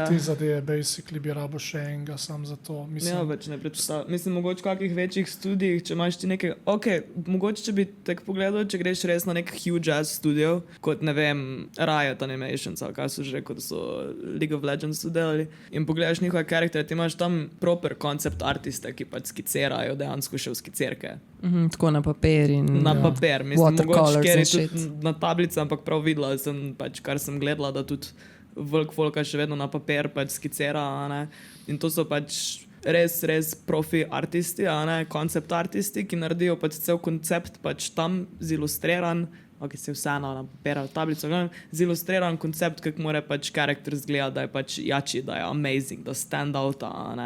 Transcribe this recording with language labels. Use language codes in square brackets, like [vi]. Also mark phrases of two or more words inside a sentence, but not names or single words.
[sl] Te zadeve, basically bi rabo še enega, sam za to. Mislim, ja, več ne predstavljam. Mislim, mogoče v kakih večjih studijih, če imaš ti nekaj, mogoče če bi tak pogledal, če greš res na nek [en] huge ass studio, [sl] kot ne vem, Riot Animations, ali kaj so že, kot so League of Legends delali, in pogledaš njihove karaktere, ti imaš tam [en] proper concept artiste, [sl] ki pač skicerajo dejansko še v skicerke. Tako na papir in na papir. Mislim, mogoče ker je tudi na tablici, ampak prav videla sem, pač, kar sem gledala, da tudi velik folka še vedno na papir pač skicera, ne? In to so pač res profi artisti, koncept artisti, ki naredijo pač cel koncept pač tam zilustriran, se vseeno na papir ali tablico, zilustriran koncept, kako mora pač karakter zgleda, da je pač jači, da je amazing, da [en] stand out, [sl] ne?